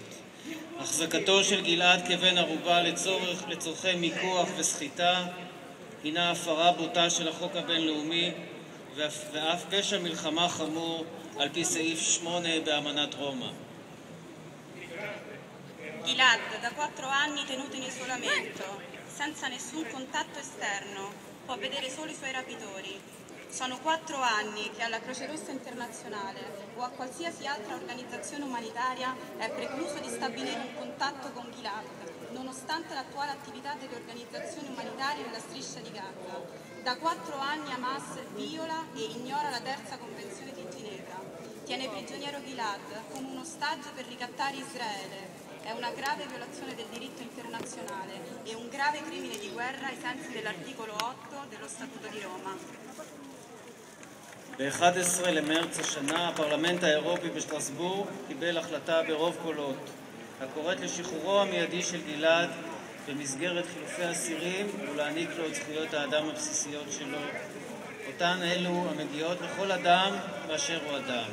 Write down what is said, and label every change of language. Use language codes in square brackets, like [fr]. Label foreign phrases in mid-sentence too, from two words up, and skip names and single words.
[he] החזקתו של גלעד כבן ערובה לצורכי מיקוח וסחיטה הינה הפרה בוטה של החוק הבינלאומי ואף פשע מלחמה חמור על פי סעיף 8 באמנת רומא. [it] Gilad, da 4 anni tenuto in isolamento, senza nessun contatto esterno, può vedere solo i suoi rapitori. Sono 4 anni che alla Croce Rossa Internazionale o a qualsiasi altra organizzazione umanitaria è precluso di stabilire un contatto con Gilad, nonostante l'attuale attività delle organizzazioni umanitarie nella striscia di Gaza. Da 4 anni Hamas viola e ignora la terza convenzione di Ginevra. Tiene prigioniero Gilad come un ostaggio per ricattare Israele. È una grave violazione del diritto internazionale e un grave crimine di guerra ai sensi dell'articolo 8 dello Statuto di Roma. [he] ב-11 למרץ השנה הפרלמנט האירופי בשטרסבורג קיבל החלטה ברוב קולות הקוראת לשחרורו המיידי של גלעד במסגרת חילופי אסירים ולהעניק לו את זכויות האדם הבסיסיות שלו, אותן אלו המגיעות לכל אדם באשר הוא אדם.